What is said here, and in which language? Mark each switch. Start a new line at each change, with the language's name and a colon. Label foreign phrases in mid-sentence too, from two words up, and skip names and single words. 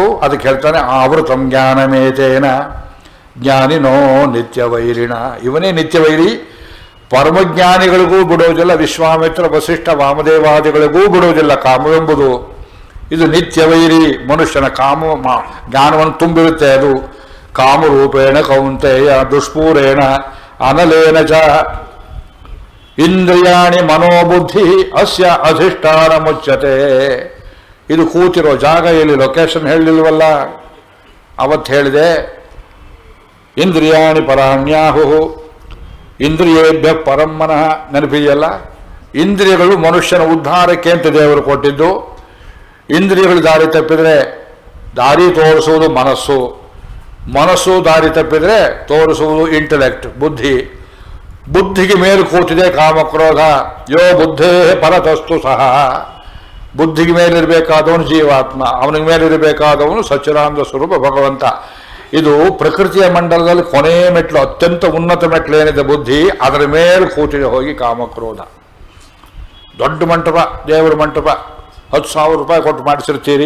Kannada: ಅದಕ್ಕೆ ಹೇಳ್ತಾನೆ
Sanskrit: ಆವೃತಂ ಜ್ಞಾನಮೇತೇನ ಜ್ಞಾನಿನೋ ನಿತ್ಯವೈರಿಣ.
Kannada: ಇವನೇ ನಿತ್ಯವೈರಿ. ಪರಮಜ್ಞಾನಿಗಳಿಗೂ ಬಿಡೋದಿಲ್ಲ, ವಿಶ್ವಾಮಿತ್ರ ವಸಿಷ್ಠ ವಾಮದೇವಾದಿಗಳಿಗೂ ಬಿಡೋದಿಲ್ಲ ಕಾಮವೆಂಬುದು. ಇದು ನಿತ್ಯವೈರಿ. ಮನುಷ್ಯನ ಜ್ಞಾನವನ್ನು ತುಂಬಿರುತ್ತೆ.
Sanskrit: ಅದು ಕಾಮರೂಪೇಣ ಕೌಂತೆಯ ದುಷ್ಪೂರೇಣ ಅನಲೇನ ಚ ಇಂದ್ರಿಯಾಣಿ ಮನೋಬುದ್ಧಿ ಅಸ್ಯ ಅಧಿಷ್ಠಾನ ಮುಚ್ಚತೆ.
Kannada: ಇದು ಕೂತಿರೋ ಜಾಗ ಎಲ್ಲಿ ಲೊಕೇಶನ್ ಹೇಳಲಿಲ್ವಲ್ಲ, ಅವತ್ತು ಹೇಳಿದೆ.
Sanskrit: ಇಂದ್ರಿಯಾಣಿ ಪರಾಣ್ಯಾಹು ಇಂದ್ರಿಯೇಭ್ಯ ಪರಂ ಮನಃ.
Kannada: ನೆನಪಿದೆಯಲ್ಲ, ಇಂದ್ರಿಯಗಳು ಮನುಷ್ಯನ ಉದ್ಧಾರಕ್ಕೆ ಅಂತ ದೇವರು ಕೊಟ್ಟಿದ್ದು. ಇಂದ್ರಿಯಗಳು ದಾರಿ ತಪ್ಪಿದರೆ ದಾರಿ ತೋರಿಸುವುದು ಮನಸ್ಸು, ಮನಸ್ಸು ದಾರಿ ತಪ್ಪಿದರೆ ತೋರಿಸುವುದು ಇಂಟೆಲೆಕ್ಟ್, ಬುದ್ಧಿ. ಬುದ್ಧಿಗೆ ಮೇಲೆ ಕೂತಿದೆ ಕಾಮಕ್ರೋಧ.
Sanskrit: ಯೋ ಬುದ್ಧೇ ಪರತಸ್ತು ಸಹ.
Kannada: ಬುದ್ಧಿಗೆ ಮೇಲಿರಬೇಕಾದವನು ಜೀವಾತ್ಮ, ಅವನಿಗೆ ಮೇಲಿರಬೇಕಾದವನು ಸಚ್ಚಿದಾನಂದ ಸ್ವರೂಪ ಭಗವಂತ. ಇದು ಪ್ರಕೃತಿಯ ಮಂಡಲದಲ್ಲಿ ಕೊನೆಯ ಮೆಟ್ಲು, ಅತ್ಯಂತ ಉನ್ನತ ಮೆಟ್ಲು ಏನಿದೆ ಬುದ್ಧಿ, ಅದರ ಮೇಲೆ ಕೂತಿದೆ ಹೋಗಿ ಕಾಮಕ್ರೋಧ. ದೊಡ್ಡ ಮಂಟಪ, ದೇವರ ಮಂಟಪ, 10,000 ರೂಪಾಯಿ ಕೊಟ್ಟು ಮಾಡಿಸಿರ್ತೀರಿ.